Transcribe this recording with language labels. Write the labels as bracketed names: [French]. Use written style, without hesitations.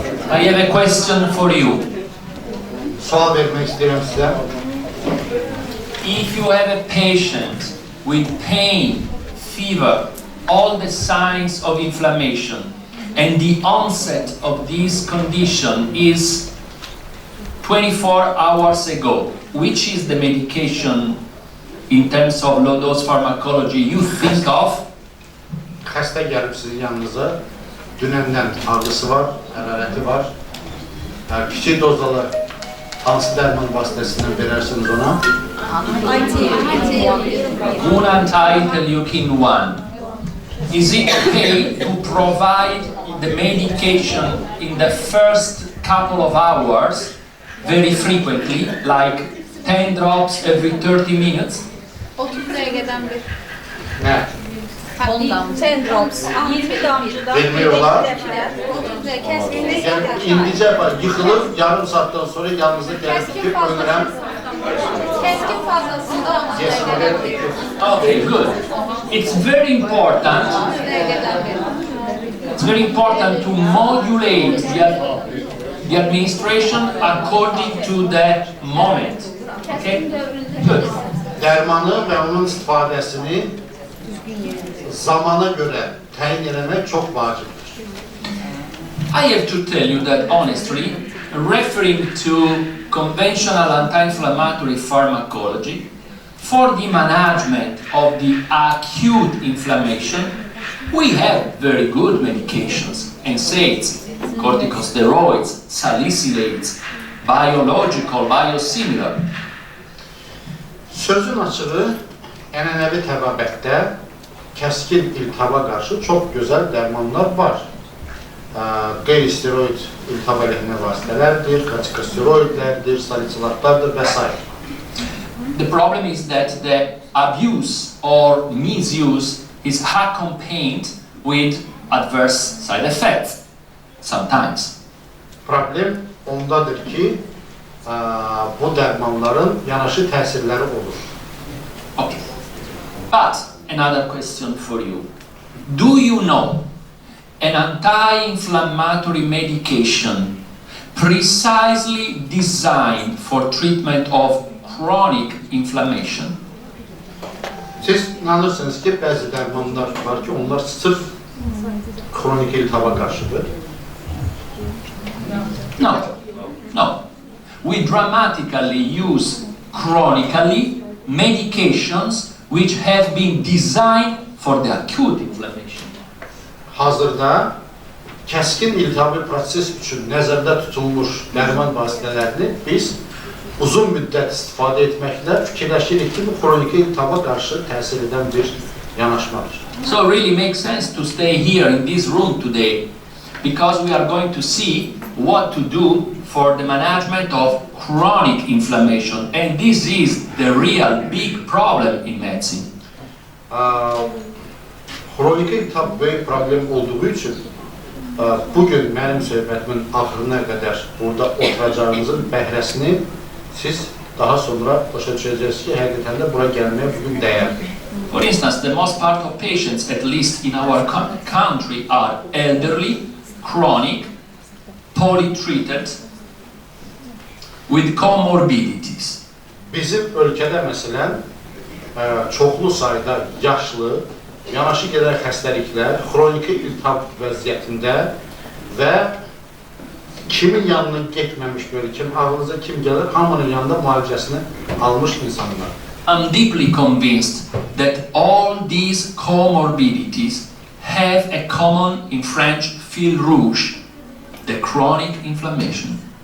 [English] I have a question for you. [Azerbaijani] Sual vermək istəyirəm sizə. [English] If you have a patient with pain, fever, all the signs of inflammation, and the onset of this condition is 24 hours ago, which is the medication in terms of low-dose pharmacology you think of? [Azerbaijani] Xəstə gəlib sizin yanınıza, dünəndən ağrısı var, hərarəti var. Kiçikdozalı hansı dərman vasitəsindən verərsiniz ona? [English] GUNA anti-interleukin 1. Is it okay to provide the medication in the first couple of hours very frequently, like 10 drops every 30 minutes? [Azerbaijani] 30 dəqiqədən bir. Nə? [English] 10 drops. [Azerbaijani] 20 damcıdan [Turkish] Vermiyorlar. [Azerbaijani] 30 dəqiqə kəskin. Yəni, indicə yıxılır, yarım saatdan sonra yanınıza gəlib ki, ömrəm. Kəskin fazlasında 30 dəqiqədən bir. [English] Okay, good. It's very important. [Azerbaijani] 30 dəqiqədən bir. [English] It's very important to modulate the administration according to the moment. Okay? Good. [Azerbaijani] Dərmanı və onun istifadəsini zamana görə təyin eləmək çox vacibdir. [English] I have to tell you that honestly, referring to conventional anti-inflammatory pharmacology, for the management of the acute inflammation, we have very good medications, NSAIDs, corticosteroids, salicylates, biological, biosimilar. [Azerbaijani] Sözün açığı, ənənəvi təbabətdə kəskin iltihaba qarşı çox gözəl dərmanlar var. Qeyri-steroid iltihab əleyhinə vasitələrdir, kortikosteroidlərdir, salisilatlardır və s. [English] The problem is that the abuse or misuse is accompanied with adverse side effects sometimes. [Azerbaijani] Problem ondadır ki, bu dərmanların yanaşı təsirləri olur. [English] Okay. But another question for you. Do you know an anti-inflammatory medication precisely designed for treatment of chronic inflammation? [Azerbaijani] Siz inanırsınız ki, bəzi dərmanlar var ki, onlar sırf kronik iltihaba qarşıdır. [English] No, no. We dramatically use chronically medications which have been designed for the acute inflammation. [Azerbaijani] Hazırda kəskin iltihabi proses üçün nəzərdə tutulmuş dərman vasitələrini biz uzun müddət istifadə etməklə fikirləşirik ki, bu kronik iltihaba qarşı təsir edən bir yanaşmadır. [English] So it really makes sense to stay here in this room today because we are going to see what to do for the management of chronic inflammation, and this is the real big problem in medicine. [Azerbaijani] Kronik iltihab böyük problem olduğu üçün bugün mənim söhbətimin axırına qədər burada oturacağımızın bəhrəsini siz daha sonra başa düşəcəksiniz ki, həqiqətən də bura gəlməyə bugün dəyərdir. [English] For instance, the most part of patients, at least in our country, are elderly, chronic, polytreated, with comorbidities. [Azerbaijani] Bizim ölkədə məsələn çoxlu sayda yaşlı, yanaşı gedən xəstəliklər, xroniki iltihab vəziyyətində və kimin yanına getməmiş böyle, ağlınıza kim gəlir, hamının yanında müalicəsini almış insanlar. [English] I'm deeply convinced that all these comorbidities have a common, in French, [French] fil rouge, [English] the chronic inflammation.